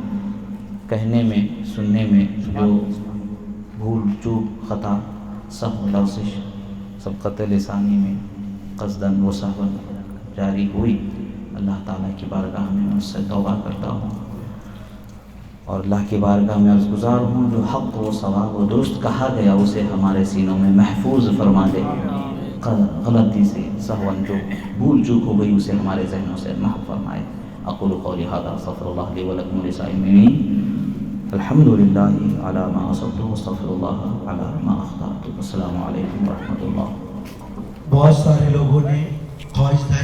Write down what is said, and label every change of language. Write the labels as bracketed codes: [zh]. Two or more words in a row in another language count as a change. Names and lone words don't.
[ur] کہنے میں سننے میں جو بھول چوک خطا سہو لغزش سبقت لسانی میں قصداً و سہواً جاری ہوئی، اللہ تعالیٰ کی بارگاہ میں مجھ سے توبہ کرتا ہوں، اور اللہ کی بارگاہ میں عرض گزار ہوں جو حق و صواب و درست کہا گیا اسے ہمارے سینوں میں محفوظ فرما دے، غلطی سے سہواً جو بھول چوک ہو گئی اسے ہمارے ذہنوں سے محو فرمائے۔ [ar] اقول قولی ھذا استغفر اللہ لی ولکم ولسائر المؤمنین، الحمد للہ علی ما اصبت واستغفر اللہ علی ما اخطأت۔ السلام علیکم ورحمۃ اللہ۔ [ur] بہت سارے لوگوں نے خواہش